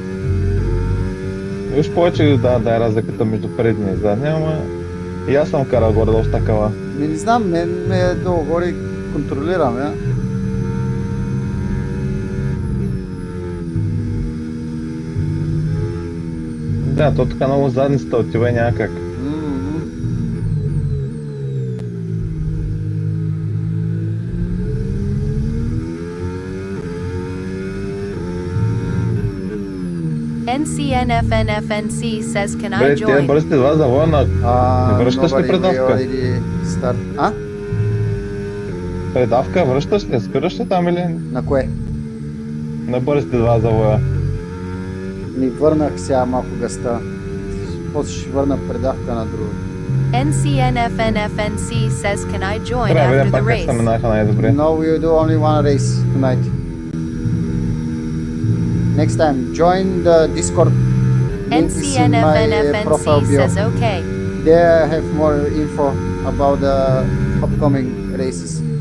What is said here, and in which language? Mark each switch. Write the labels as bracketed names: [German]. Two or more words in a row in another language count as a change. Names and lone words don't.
[Bulgarian] Уж повече да е разликата между предния и задния, ама и аз съм карал горе-долу с такава. Не знам, мен ме долу горе контролирам, я. Да, то така много задницата отива и няма как. [English] NCNFNFNC says, can I [Bulgarian] Бре, тия [English] join? [Bulgarian] бързите два завоя на... Не връщаш ли предавка? А? Предавка връщаш ли? Спираш ли там или На кое? на бързите два завоя? Ми върнах сега малко гъста. После ще върна предавка на друго. [English] NCNFNFNC says, can I join [Bulgarian] Трябва да [English] after [Bulgarian] видим [English] the [Bulgarian] пак как се [English] race? [Bulgarian] минаха най-добре. [English] No, we do only one race tonight. Next time, join the Discord. Link is in my profile NCNFNFNC bio. says, okay. There I have more info about the upcoming races.